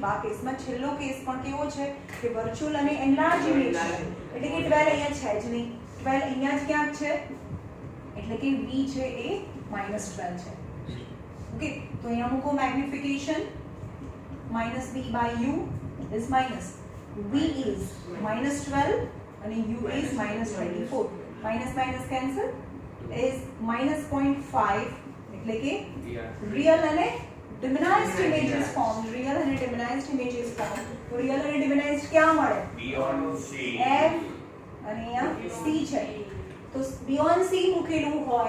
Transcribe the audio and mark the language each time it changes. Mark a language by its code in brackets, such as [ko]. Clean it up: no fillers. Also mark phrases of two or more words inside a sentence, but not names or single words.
[gu] બા કેસમાં છેલ્લો કેસ પણ કેવો છે કે વર્ચ્યુઅલ અને [en] enlarge image [gu] છે. એટલે કે 12 અહીંયા છે જ નહીં, 12 અહીંયા જ ક્યાંક છે. એટલે કે v છે એ -12 છે. ઓકે, તો અહીંયા મૂકો મેગ્નિફિકેશન [en] -v by u is minus. v is -12 અને u is -24. minus minus cancel is -0.5. [gu] એટલે કે રિયલ અને [en] diminished images form. [gu] રિયલ અને [en] diminished images form. [gu] તો રિયલ અને ડિમિનાઇઝ્ડ ક્યાં મળે? [en] beyond c. [gu] f અને અહીંયા c છે. તો [en] beyond c [gu] મૂકેલું હોય,